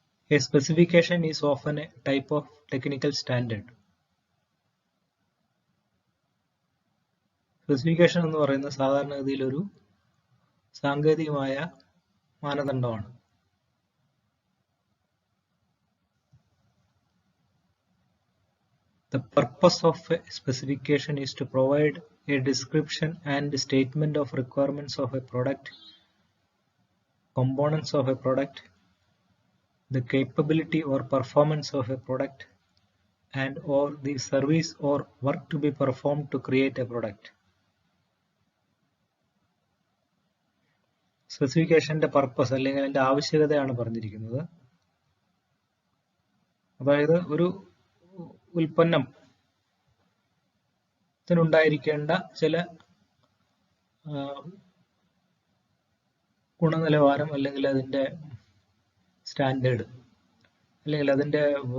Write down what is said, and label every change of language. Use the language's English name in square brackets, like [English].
[English] A specification is often a type of technical standard. [Malayalam] Specification എന്ന് പറയുന്നത് സാധാരണഗതിയിൽ ഒരു സാങ്കേതികമായ മാനദണ്ഡമാണ്. [English] The purpose of a specification is to provide a description and statement of requirements of a product, components of a product, the capability or performance of a product, and or the service or work to be performed to create a product. [Malayalam] സ്പെസിഫിക്കേഷന്റെ purpose അല്ലെങ്കിൽ അതിന്റെ ആവശ്യകതയാണ് പറഞ്ഞിരിക്കുന്നത്. അതായത് ഒരു ഉൽപ്പന്നത്തിനുണ്ടായിരിക്കേണ്ട ചില ഗുണനിലവാരം അല്ലെങ്കിൽ അതിന്റെ സ്റ്റാൻഡേർഡ് അല്ലെങ്കിൽ അതിന്റെ